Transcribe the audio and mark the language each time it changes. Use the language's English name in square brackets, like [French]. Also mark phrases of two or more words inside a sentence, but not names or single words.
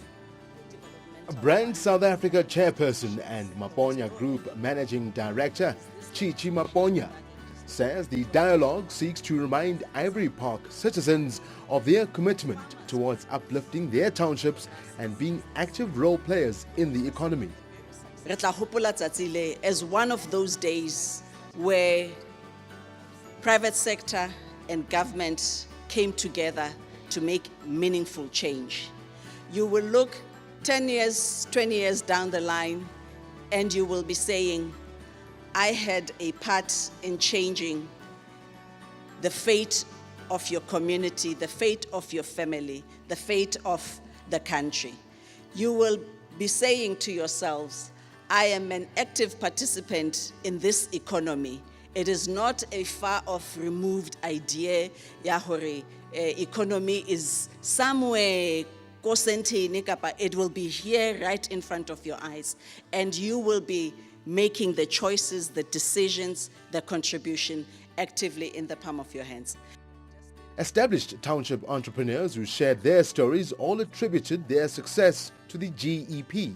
[English] Brand South Africa chairperson and Maponya Group Managing Director Chichi Maponya says the dialogue seeks to remind Ivory Park citizens of their commitment towards uplifting their townships and being active role players in the economy. [Southern Sotho] Re tla hopola tsatsi le [English] as one of those days where private sector and government came together to make meaningful change. You will look 10 years, 20 years down the line, and you will be saying, I had a part in changing the fate of your community, the fate of your family, the fate of the country. You will be saying to yourselves, I am an active participant in this economy. It is not a far off removed idea, [Southern Sotho] ya hore [English] economy is somewhere, it will be here right in front of your eyes, and you will be making the choices, the decisions, the contribution actively in the palm of your hands. Established township entrepreneurs who shared their stories all attributed their success to the GEP.